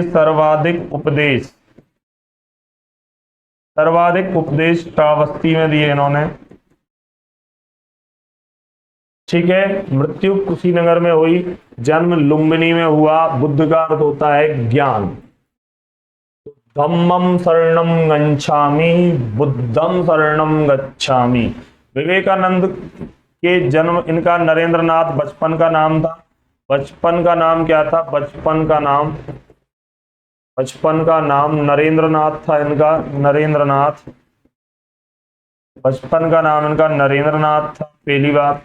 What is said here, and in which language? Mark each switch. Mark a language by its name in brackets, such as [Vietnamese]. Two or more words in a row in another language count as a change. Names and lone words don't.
[Hindi] सर्वाधिक उपदेश, सर्वाधिक उपदेश श्रावस्ती में दिए इन्होंने, ठीक है। मृत्यु कुशीनगर में हुई, जन्म लुम्बिनी में हुआ। बुद्ध का अर्थ होता है ज्ञान। [Pali] धम्मं शरणं गच्छामि, बुद्धं शरणं गच्छामि। [Hindi] विवेकानंद के जन्म, इनका नरेंद्रनाथ बचपन का नाम था। बचपन का नाम क्या था? बचपन का नाम, बचपन का नाम नरेंद्रनाथ था इनका, नरेंद्रनाथ। बचपन का नाम इनका नरेंद्रनाथ था, पहली बात।